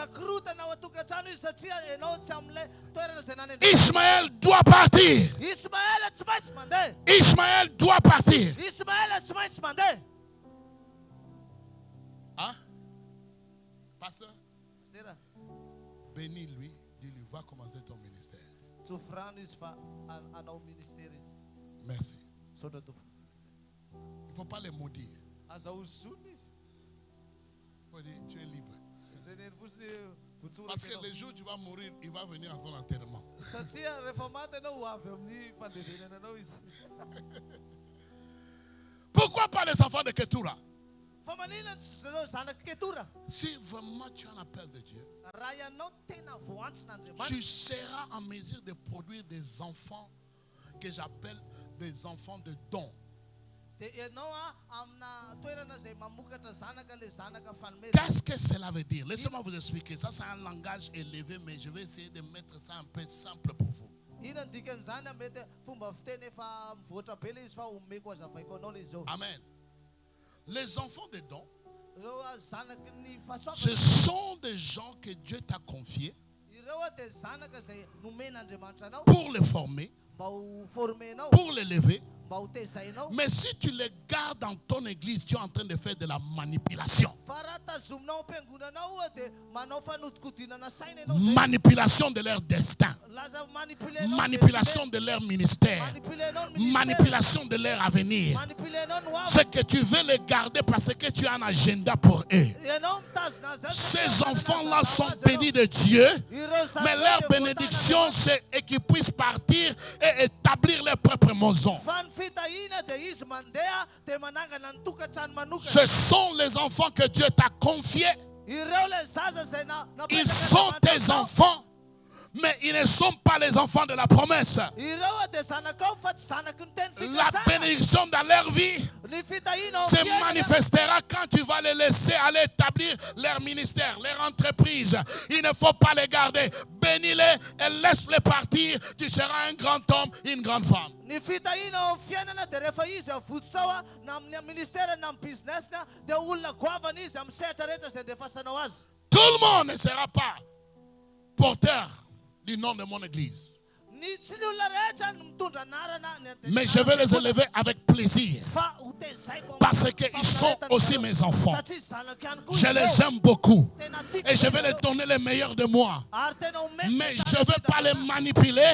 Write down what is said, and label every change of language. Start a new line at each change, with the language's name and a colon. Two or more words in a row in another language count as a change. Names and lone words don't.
French: Ismaël doit partir. Ismaël doit partir. Hein? Pasteur, Bénis-lui, dis-lui, va commencer ton ministère.
Malagasy: Zu vra izy fa anao ministera izy.
French: Merci.
Malagasy: Saotra tompo.
French: Il ne faut pas les maudire.
Malagasy: Azahozoina izy.
French: Il faut dire, tu es libre.
Malagasy: Teneny fotsiny votsora
French: Parce que le jour où tu vas mourir, il va venir à ton enterrement.
Malagasy: satria rehefa maty ianao ho avy amin'ny fandevenananao izy.
French: Pourquoi pas les enfants de Ketura?
Malagasy: Fa maninona tsy zareo zanaky Ketura?
French: Si vraiment tu as l'appel de Dieu,
Malagasy: Raha ianao tena voantson'Andriamanitra,
French: tu seras en mesure de produire des enfants que j'appelle des enfants de don.
Malagasy: dia ianao amina toerana izay mamokatra zanaka, le zanaka fanomeza.
French: Qu'est-ce que cela veut dire? Laissez-moi vous expliquer. Ça, c'est un langage élevé, mais je vais essayer de mettre ça un peu simple pour vous.
Malagasy: Inona ny dikan'izany mety fomba fiteny efa mivoatra be le izy fa omeko azavaiko anao le izy zao.
French: Amen. Les enfants de don,
Malagasy: Ireo zanaky ny
French: ce
Malagasy: fahasoavana.
French: sont des gens que Dieu t'a confiés
Malagasy: Ireo dia zanaka izay nomen'Andriamanitra anao
French: pour les former,
Malagasy: mba ho formenao,
French: pour les lever.
Malagasy: mba ho tezainao.
French: Mais si tu les gardes dans ton église, tu es en train de faire de la manipulation.
Malagasy: Fa raha tazominao am-piangonanao dia manao fanodinkodinana saina ianao zay.
French: Manipulation de leur destin.
Malagasy: Laza manipulenao
French: Manipulation de leur ministère.
Malagasy: manipulenao ny ministère.
French: Manipulation de leur avenir.
Malagasy: Manipulenao ny hoavy.
French: C'est que tu veux les garder parce que tu as un agenda pour eux.
Malagasy: Ianao mitazona azy.
French: Ces enfants-là sont bénis de Dieu, mais leur bénédiction, c'est qu'ils puissent partir et établir leur propre maison.
Malagasy: Fa ny fitahiana dia izy mandeha dia manangana ny tokantrano manokana.
French: Ce sont les enfants que Dieu t'a confiés.
Malagasy: Ireo le zaza izay
French: Ils sont tes enfants, mais ils ne sont pas les enfants de la promesse.
Malagasy: Ireo dia zanakao fa tsy zanaky ny teny
French: La
Malagasy: fikasana.
French: bénédiction dans leur vie
Malagasy: Ny fitahiana ao
French: se
Malagasy: amin'ny fiainana
French: manifestera quand tu vas les laisser aller établir leur ministère, leur entreprise. Il ne faut pas les garder. Bénis-les et laisse-les partir. Tu seras un grand homme, une grande femme.
Malagasy: ny fitahiana ao amin'ny fiainana dia rehefa izy avotsao na amin'ny ministère na amin'ny business dia olona goavana izy amin'ny sehatra rehetra izay andefasanao azy.
French: Tout le monde ne sera pas porteur du nom de mon église.
Malagasy: Tsy ny olona rehetra no mitondra anarana ny
French: Mais je vais les élever avec plaisir.
Malagasy: fa ho tezaiko
French: Parce qu'ils sont aussi mes enfants.
Malagasy: satria zanako ihany koa
French: Je
Malagasy: izy
French: les
Malagasy: ireo.
French: aime beaucoup.
Malagasy: Tena tiako
French: Et je vais
Malagasy: izy
French: les
Malagasy: ireo.
French: donner le meilleur de moi.
Malagasy: Ary tena omeko
French: Mais
Malagasy: ny
French: je ne
Malagasy: zanaka
French: veux pas les
Malagasy: izy
French: manipuler